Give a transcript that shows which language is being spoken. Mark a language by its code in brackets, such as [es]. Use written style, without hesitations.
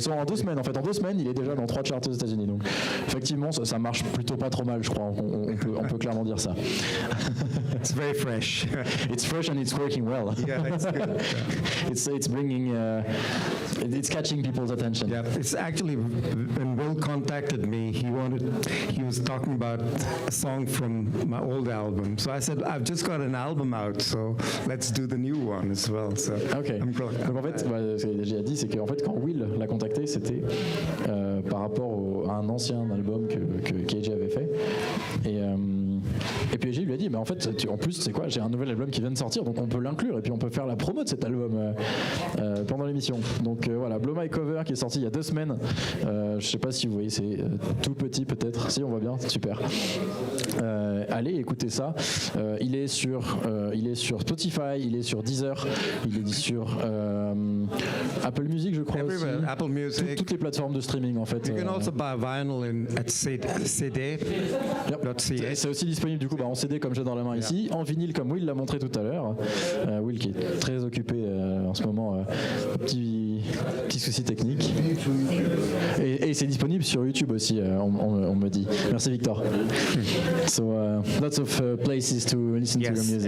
[fr] So, en 2 semaines, en fait, en 2 semaines, il est déjà dans 3 charts aux États-Unis. Donc, effectivement, ça marche plutôt pas trop mal, je crois. On peut clairement dire ça. [en] It's very fresh. It's fresh and it's working well. Yeah, it's good. It's bringing, it's catching people's attention. Yeah, it's actually when Will contacted me, he was talking about a song from my old album. So I said, I've just got an album out, so let's do the new one as well. So Okay. [fr] Donc en fait, ce que j'ai dit, c'est qu'en fait, quand Will l'a contacté, c'était par rapport à un ancien album que AJ avait fait. Et puis AJ lui a dit, en fait, en plus, c'est quoi, j'ai un nouvel album qui vient de sortir, donc on peut l'inclure et puis on peut faire la promo de cet album pendant l'émission. Donc voilà, Blow My Cover qui est sorti il y a 2 semaines. Je sais pas si vous voyez, c'est tout petit peut-être. Si, on voit bien, super. Allez, écoutez ça. Il est sur Spotify, il est sur Deezer, il est sur Apple Music, je crois aussi. Apple Music. Toutes les plateformes de streaming en fait. [en] You can also buy vinyl at CD. Yep. [fr] C'est aussi disponible du coup en CD comme j'ai dans la main ici, en vinyle comme Will l'a montré tout à l'heure. Will qui est très occupé en ce moment, petit souci technique. Et c'est disponible sur YouTube aussi, on me dit. Merci Victor. [en] So lots of places to listen to your music.